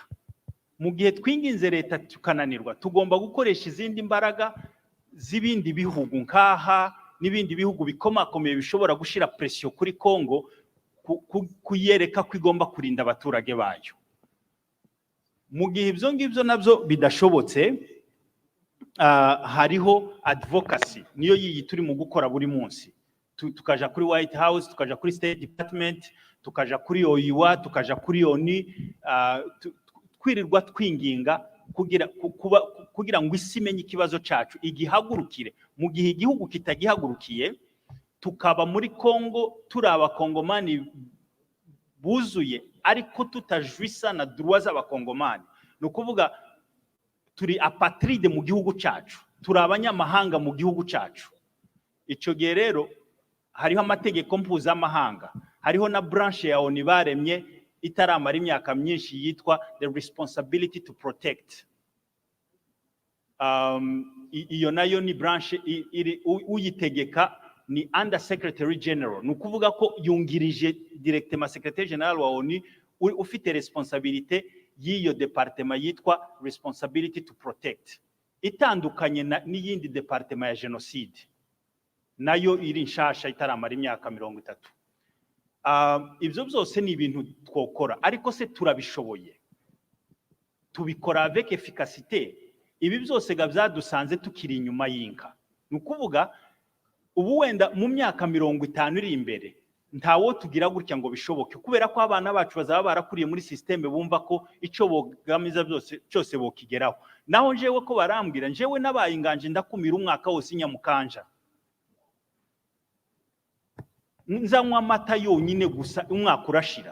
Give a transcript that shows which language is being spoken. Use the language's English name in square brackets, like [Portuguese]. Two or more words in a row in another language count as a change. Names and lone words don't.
[Kinyarwanda] Mu gihe twinginze leta tukananirwa, tugomba gukoresha izindi mbaraga z'ibindi bihugu nkaha n'ibindi bihugu bikomakomeye bishobora gushira pressure kuri Kongo, kuyereka ko igomba kurinda abaturage bayo. Mu gihe ibyo ngibyo nabyo bidashobotse, hariho advocacy, niyo yiyi turi mu gukora buri munsi. Tukaja kuri White House, tukaja kuri State Department, tukaja kuri oyiwa tukaja kuri oni twirirwa twinginga kugira ngo isi imenye ikibazo cyacu igihagurukire. Mu gihe igihugu kitagihagurukiye tukaba muri Kongo turi abakongomani buzuye ariko tutajwisa na droit z'abakongomani, ni ukuvuga turi apatride mu gihugu cyacu, turi abanyamahanga mu gihugu cyacu. Icyo gihe rero hariho amategeko mpuzamahanga, hariho na branche ya ONU baremye itaramara imyaka myinshi yitwa [English] the responsibility to protect. [Kinyarwanda] Iyo nayo ni branche uyitegeka ni [English] under secretary general, [Kinyarwanda] ni ukuvuga ko yungirije directement [English] secretary general [Kinyarwanda] wa ONU ufite responsabilité y'iyo departement yitwa [English] responsibility to protect, [Kinyarwanda] itandukanye n'iyindi departement ya genocide nayo iri nshasha itaramara imyaka 30. Ibyo byose ni ibintu twokora, ariko se turabishoboye? Tubikora [French] avec efficacité? [Kinyarwanda] Ibi byose byadusanze tukiri inyuma y'inka. Ni ukuvuga ubu wenda mu myaka 50 iri imbere ntawo tugira gutya ngo bishoboke, kubera ko abana bacu bazaba barakuriye muri systeme bumva ko icyo bogamiza cyose bokigeraho. Naho njewe ko barambwira, njewe nabaye inganje ndakumira umwaka wose Nyamukanja, nzanywa amata yonyine gusa umwaka urashira.